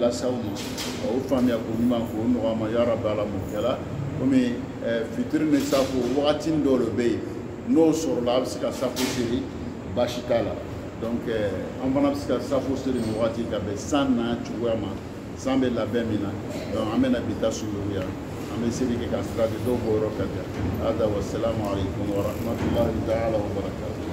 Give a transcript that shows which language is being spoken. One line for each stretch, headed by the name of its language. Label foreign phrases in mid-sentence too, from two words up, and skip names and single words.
Bambara: lasaw ma o faamuya ko ɲuman k'o nɔgɔya ma
Arabic: يا ربي
Bambara: ala m'o kɛla komi fitiri ni safo wagati dɔw de bɛ yen n'o sɔrɔla a bɛ se ka safo siri baasi t'a la donc an fana bɛ se ka safo siri nin wagati ka bɛn san n'a cogoya ma san bɛ labɛn min na donc an bɛna bi ta surunya an bɛ seli kɛ ka sira de dɔw bɔ yɔrɔ ka jan hada
Arabic: والسلام عليكم ورحمة الله تعالى وبركاته